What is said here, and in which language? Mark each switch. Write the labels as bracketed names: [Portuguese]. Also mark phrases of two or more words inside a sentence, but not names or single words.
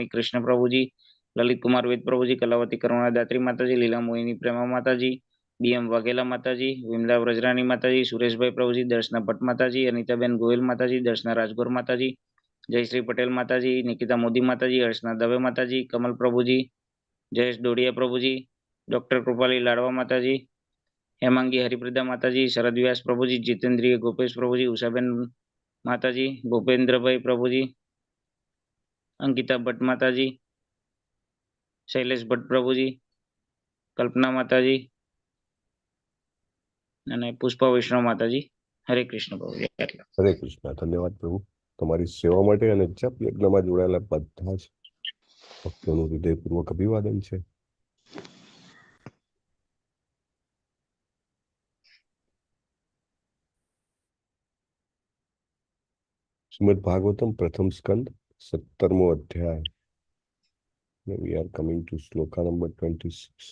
[Gujarati] કૃષ્ણ પ્રભુજી, લલિત કુમાર વેદ પ્રભુજી, કલાવતી કરુણા દાત્રી માતાજી, લીલા મોહિની પ્રેમા માતાજી, બીએમ વાઘેલા માતાજી, વિમલા વ્રજરાણી માતાજી, સુરેશભાઈ પ્રભુજી, દર્શના ભટ્ટ માતાજી, અનિતાબેન ગોયલ માતાજી, દર્શના રાજગોર માતાજી, જયશ્રી પટેલ માતાજી, નિકિતા મોદી માતાજી, હર્ષના દવે માતાજી, કમલ પ્રભુજી, જયેશ ડોડિયા પ્રભુજી, ડોક્ટર કૃપાલી લાડવા માતાજી, હેમાંગી હરિપ્રદા માતાજી, શરદ વ્યાસ પ્રભુજી, જિતેન્દ્રિય ગોપેશ પ્રભુજી, ઉષાબેન માતાજી, ભૂપેન્દ્ર ભાઈ પ્રભુજી, અંકિતા ભટ્ટ માતાજી, શૈલેષ ભટ્ટ પ્રભુજી, કલ્પના માતાજી અને પુષ્પા વૈષ્ણવ માતાજી. હરે કૃષ્ણ પ્રભુજી. હરે કૃષ્ણ. ધન્યવાદ પ્રભુ તમારી સેવા માટે અને જપ યજ્ઞમાં જોડાયેલા બધા જ ભક્તોનું હૃદયપૂર્વક અભિવાદન છે. શ્રીમદ ભાગવતમ પ્રથમ સ્કંદ 17મો અધ્યાય. [English] We are coming to શ્લોકા નંબર 26.